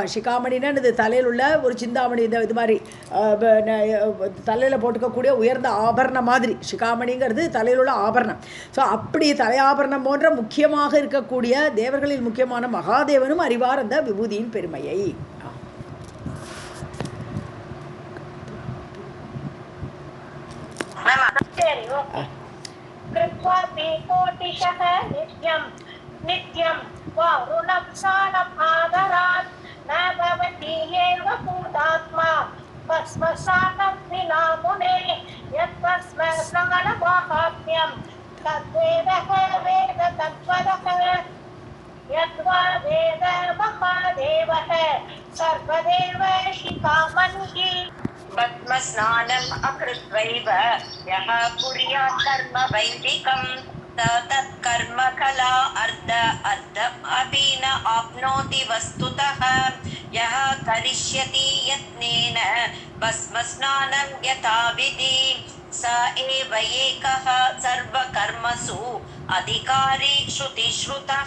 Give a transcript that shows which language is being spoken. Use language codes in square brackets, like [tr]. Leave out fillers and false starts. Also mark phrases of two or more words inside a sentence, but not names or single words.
[ta] சிகாமணின்னா இது தலையில் உள்ள ஒரு சிந்தாமணி, இது மாதிரி தலையில் போட்டுக்கக்கூடிய உயர்ந்த ஆபரணம் மாதிரி. சிகாமணிங்கிறது தலையில் உள்ள ஆபரணம். ஸோ அப்படி தலையாபரணம் போன்ற முக்கியமாக இருக்கக்கூடிய தேவர்களில் முக்கியமான மகாதேவனும் அறிவார் அந்த விபூதியின் பெருமையை. [sa] कृत्वा कोटिशः नित्यं वारुणं स्नानम् आदरात् न भवति एव भूतात्मा भस्मस्नानं विना मुने यद्भस्मस्नानमाहात्म्यं तद्वेदः वेद तत्त्वदः यद्वा वेद महादेवः सर्वदेव शिखामणिः पद्मस्नानम् अकृत्वैव यः कुर्यात् कर्म वैदिकम् तत् कर्म कला अर्थम् अपि न आप्नोति वस्तुतः यः करिष्यति यत्नेन भस्मस्नानम् यथा विधि स एव एकः सर्व कर्मसु अधिकारी श्रुति श्रुतः.